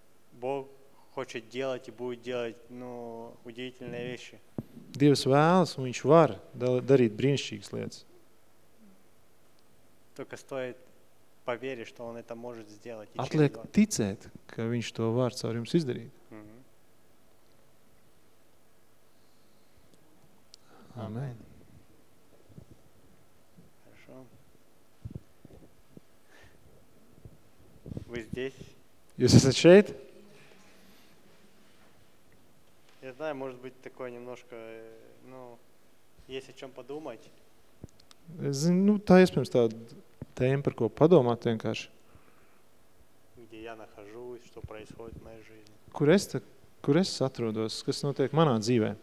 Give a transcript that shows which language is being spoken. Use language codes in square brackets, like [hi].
[ru] Бог хочет делать и будет делать, ну, удивительные вещи. [lv] Dievs vēlas un viņš var darīt brīnišķīgas lietas. [ru] Только стоит поверить, что он это может сделать. [lv] Atliek ticēt, ka viņš to var caur jums izdarīt. Amen. [ru] Вы здесь? [lv] Jūs esat šeit? [ru] Я знаю, может быть, такое немножко, ну, есть о чем подумать. [lv] Ну, та iespējams tā tēma, par ko padomāt vienkārši. [ru] Где я нахожусь, что происходит в моей жизни? [lv] Kur es atrodos, kas notiek manā dzīvē?